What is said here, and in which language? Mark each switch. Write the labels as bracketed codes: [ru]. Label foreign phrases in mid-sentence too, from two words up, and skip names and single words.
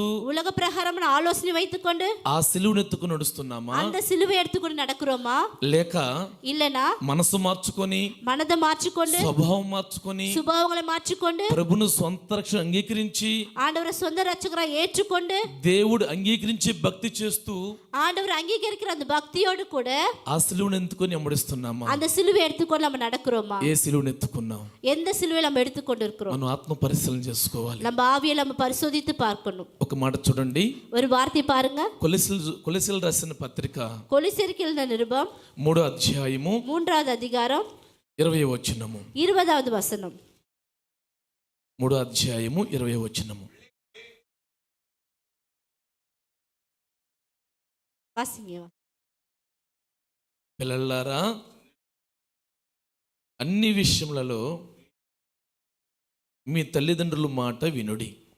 [ta] உலக பிரகாரமான ஆலோசனை வைத்துக் கொண்டு [te] ఆ సిలువను ఎత్తుకుని నడుస్తున్నామా? [ta] அந்த சிலுவை எடுத்துக்கொண்டு நடக்கிறோமா? [te] లేక [ta] இல்லனா [te] మనసు మార్చుకొని [ta] மனதை மாற்றிக்கொண்டு [te] స్వభావం మార్చుకొని [ta] சுபாவங்களை மாற்றிக்கொண்டு [te] ప్రభును సొంత రక్షణ అంగీకరించి [ta] ஆண்டவரை சொந்த ரட்சகராய் ஏற்றுக்கொண்டு [te] దేవుడు అంగీకరించే భక్తి చేస్తూ [ta] ஆண்டவர் அங்கீகரிக்கிற அந்த பக்தியோடு கூட [te] ఆ సిలువను ఎత్తుకొని వెంబడిస్తున్నామా? [ta] அந்த சிலுவை எடுத்துக்கொண்டு நம்ம நடக்கிறோமா? [te] ఏ సిలువను ఎత్తుకున్నాం? [ta] எந்த சிலுவை நம்ம எடுத்துக்கொண்டு இருக்கிறோம்? [te] మనం ఆత్మ పరిశీలన చేసుకోవాలి. [ta] நம்ம ஆவியை நம்ம பரிசோதித்து பார்க்கணும். [te] ఒక మాట చూడండి, [ta] ஒரு வார்த்தை பாருங்க. [te] కొలెసీలు రాసిన పత్రిక [ta] கொலோசியருக்கு எழுதின நிருபம் [te] 3వ అధ్యాయము [ta] 3வது அதிகாரம் [te] 20వ వచనము. [ta] 20வது வசனம். [te] 3వ అధ్యాయము 20వ వచనము. [ta] வாசிங்க. [te] పిల్లలారా, అన్ని విషయములలో మీ తల్లిదండ్రుల మాట వినుడి.